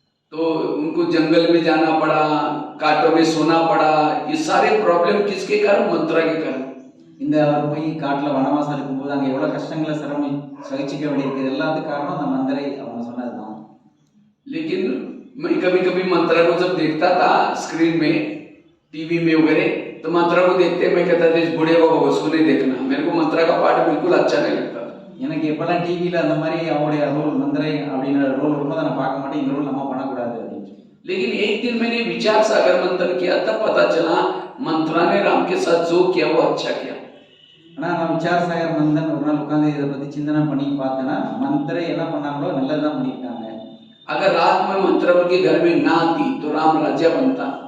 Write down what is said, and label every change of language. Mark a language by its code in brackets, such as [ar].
[hi] तो उनको जंगल में जाना पड़ा, कांटों में सोना पड़ा। ये सारे प्रॉब्लम किसके कारण? मंत्रा के कारण। [ta] இந்த அவர் போய் காட்டுல வனவாசம் இருக்கும்போது அங்க எவ்வளவு கஷ்டங்களை சகிச்சுக்க வேண்டியிருக்கு, எல்லாத்துக்கும் காரணம் அந்த மந்திரை அவங்க சொன்னதுதான். [hi] लेकिन मैं कभी कभी मंत्रा को जब देखता था स्क्रीन में, टीवी में वगैरह, तो मंत्रा को देखते मैं कहता था इस बूढ़े बाबा को उसको नहीं देखना। मेरे को मंत्रा का पार्ट बिल्कुल अच्छा नहीं लगता। [ta] எனக்கு எப்பெல்லாம் டிவியில அந்த மாதிரி அவருடைய ரோல் மந்திரை அப்படின்ற ரோல் வரும்போது நான் பார்க்க மாட்டேன், இந்த ரோல் நம்ம பண்ணக்கூடாது அப்படின்னு. [hi] लेकिन एक दिन मैंने विचार सागर मंथन किया, तब पता चला मंत्रा ने राम के साथ जो किया वो अच्छा किया। [ta] ஆனா நான் விசார சாகர் மந்தன் ஒரு நாள் உட்கார்ந்து இதை பத்தி சிந்தனை பண்ணி பார்த்தேன்னா மந்திரை என்ன பண்ணாங்களோ நல்லதுதான் பண்ணியிருக்காங்க. [hi] अगर रात में मंत्रा उनके घर में ना आती तो राम राज्य बनता।